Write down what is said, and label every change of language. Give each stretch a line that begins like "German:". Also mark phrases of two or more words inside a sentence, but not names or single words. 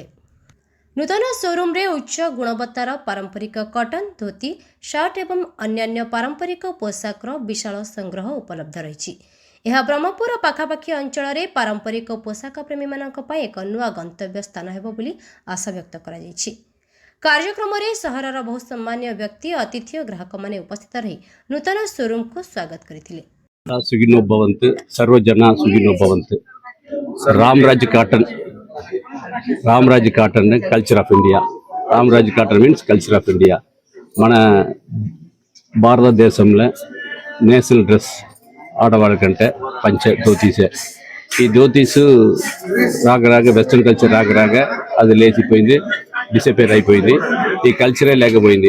Odia: ନୂତନ ଶୋରୁମରେ ଉଚ୍ଚ ଗୁଣବତ୍ତାର ପାରମ୍ପରିକ କଟନ, ଧୋତି, ସାର୍ଟ ଏବଂ ଅନ୍ୟାନ୍ୟ ପାରମ୍ପରିକ ପୋଷାକର ବିଶାଳ ସଂଗ୍ରହ ଉପଲବ୍ଧ ରହିଛି। ଏହା ବ୍ରହ୍ମପୁର ପାଖାପାଖି ଅଞ୍ଚଳରେ ପାରମ୍ପରିକ ପୋଷାକ ପ୍ରେମୀମାନଙ୍କ ପାଇଁ ଏକ ନୂଆ ଗନ୍ତବ୍ୟ ସ୍ଥାନ ହେବ ବୋଲି ଆଶା ବ୍ୟକ୍ତ କରାଯାଇଛି। କାର୍ଯ୍ୟକ୍ରମରେ ସହରର ବହୁ ସମ୍ମାନୀୟ ବ୍ୟକ୍ତି, ଅତିଥି ଓ ଗ୍ରାହକମାନେ ଉପସ୍ଥିତ ରହି ନୂତନ ଶୋରୁମକୁ ସ୍ୱାଗତ କରିଥିଲେ।
Sanskrit: सुखिनो भवन्तु सर्वजना सुखिनो भवन्तु।
English: Ramraj Cotton Culture of India. Ramraj Cotton means Culture of India.
Telugu: మన భారతదేశంలో
English: National dress
Telugu: ఆడవాళ్ళకంటే పంచె ధోతీసే. ఈ ధోతీసు రాగరాగ
English: Western culture
Telugu: రాగరాగ అది లేచిపోయింది, డిసపేర్ అయిపోయింది. ఈ కల్చరే లేకపోయింది.